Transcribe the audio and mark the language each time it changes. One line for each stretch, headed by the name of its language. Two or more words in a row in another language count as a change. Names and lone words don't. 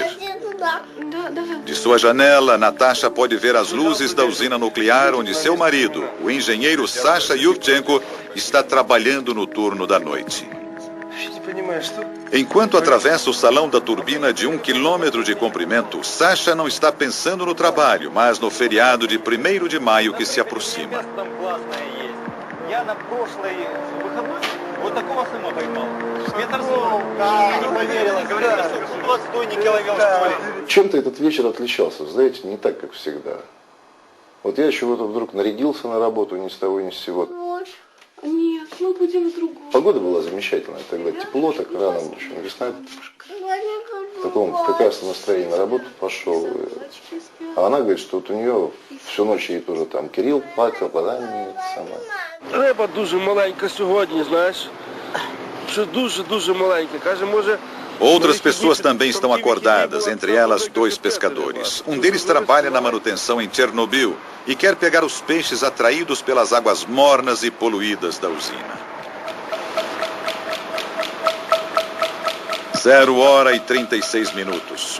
Portuguese: De sua janela, Natasha pode ver as luzes da usina nuclear onde seu marido, o engenheiro Sasha Yuvchenko, está trabalhando no turno da noite. Enquanto atravessa o salão da turbina de 1 quilômetro de comprimento, Sasha não está pensando no trabalho, mas no feriado de 1º de maio que se aproxima.
Russian: Я на прошлый выходной вот такого сыма поймал. Метр 40. Не поверила. Говорит, что отстойники ловил, что ли. Чем-то этот вечер отличался, знаете, не так, как всегда. Вот я чего-то вдруг нарядился на работу ни с того ни с сего. Нет, мы будем в другом. Погода была замечательная, тогда тепло, так рано, еще весна. В таком прекрасном настроении на работу пошел. А она говорит, что вот у нее всю ночь ей тоже там Кирилл плакал,
Ukrainian: вона не сама. Риба дуже маленька сьогодні, знаєш. Що дуже маленька. Каже, може...
Portuguese: Outras pessoas também estão acordadas, entre elas 2 pescadores. Um deles trabalha na manutenção em Chernobyl e quer pegar os peixes atraídos pelas águas mornas e poluídas da usina. 0h36.